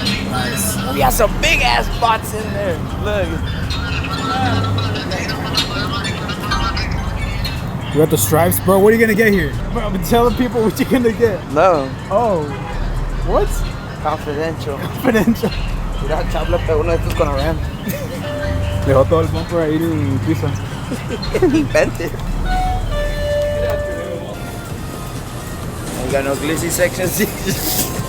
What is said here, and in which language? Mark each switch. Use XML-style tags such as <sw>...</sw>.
<en>Nice. We got some big ass spots in there. Look. You got the stripes, bro. What are you gonna get here? Bro, I've been telling people what you're gonna get. No. Oh. What? Confidential. Confidential.</en> <es>Mira, Chab le pegó uno de estos con la RAM. Dejó todo el bumper ahí en el piso.</es> <en>Invented. We got no glizzy section seats.</en>